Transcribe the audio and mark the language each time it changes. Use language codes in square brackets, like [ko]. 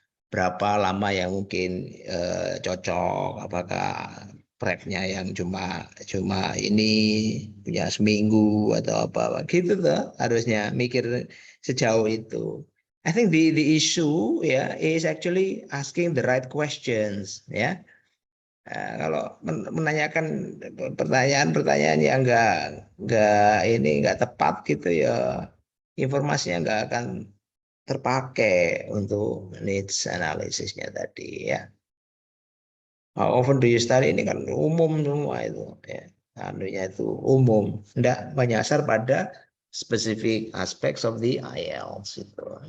[id] Berapa lama yang mungkin cocok, apakah prepnya yang cuma ini punya seminggu atau apa gitu tuh, harusnya mikir sejauh itu. [en] I think the issue is actually asking the right questions ya. [id] Kalau menanyakan pertanyaan yang nggak tepat gitu ya, informasinya nggak akan terpakai untuk needs analisisnya tadi ya. [en] How often do you study [id] ini kan umum semua itu ya. Anunya itu umum, enggak menyasar pada [en] specific aspects of the IELTS [id] itu.